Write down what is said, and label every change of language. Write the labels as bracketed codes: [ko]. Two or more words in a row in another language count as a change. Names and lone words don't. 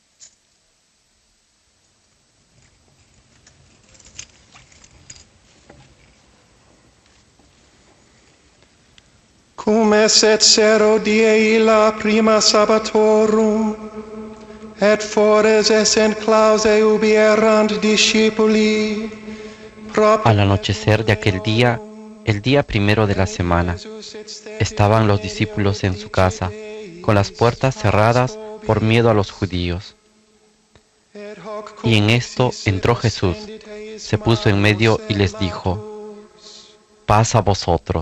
[la] Cum esset sero die illa prima sabbatorum, et fores essent clause ubi errant discipuli. [es] Al anochecer de aquel día, el día primero de la semana, estaban los discípulos en su casa, con las puertas cerradas por miedo a los judíos. Y en esto entró Jesús, se puso en medio y les dijo: paz a vosotros.